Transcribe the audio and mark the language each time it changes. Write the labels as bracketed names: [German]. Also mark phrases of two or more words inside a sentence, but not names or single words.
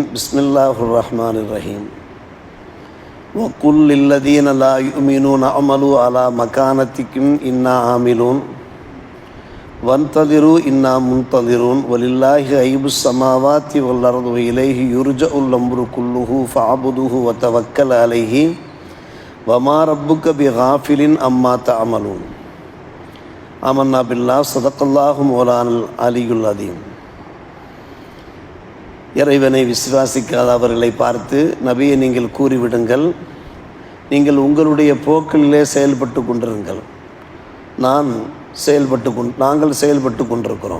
[Arabic] بسم الله الرحمن الرحيم. وقل للذين لا يؤمنون اعملوا على مكانتكم إنا عاملون وانتظروا إنا منتظرون ولله غيب السماوات والأرض وإليه يرجع الأمر كله فاعبده وتوكل عليه وما ربك بغافل عما تعملون. آمنا بالله صدق الله مولانا العلي العظيم. [Tamil] இறைவனை விசுவாசிக்காத அவர்களை பார்த்து, நபியை நீங்கள் கூறிவிடுங்கள், நீங்கள் உங்களுடைய போக்கிலே செயல்பட்டு கொண்டிருங்கள், நாங்கள் செயல்பட்டு கொண்டிருக்கிறோம்.